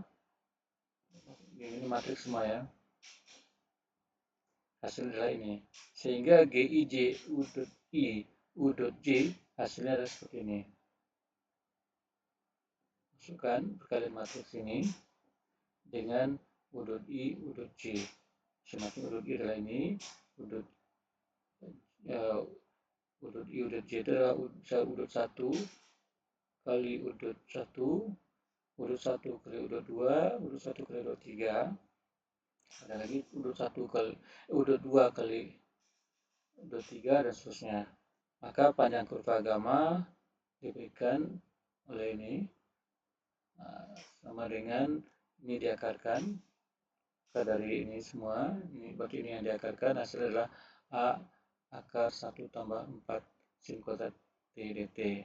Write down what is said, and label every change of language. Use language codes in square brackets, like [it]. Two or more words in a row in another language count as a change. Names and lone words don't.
[id] Ini matriks semua ya. Hasil adalah ini. Sehingga Gij U.I U.J hasilnya adalah seperti ini. Masukkan perkalian matriks ini dengan U.I U.J. Masing-masing U.I adalah ini. U.I U.J itu adalah U.1 kali U.1, U.1 kali U.2, U.1 kali U.3. Ada lagi U.1 kali U.2 kali U.3 dan seterusnya. Maka panjang kurva gamma diberikan oleh ini sama dengan ini diakarkan dari ini semua. Ini berarti ini yang diakarkan, hasil adalah A akar 1 tambah 4 sin kuadrat T dt.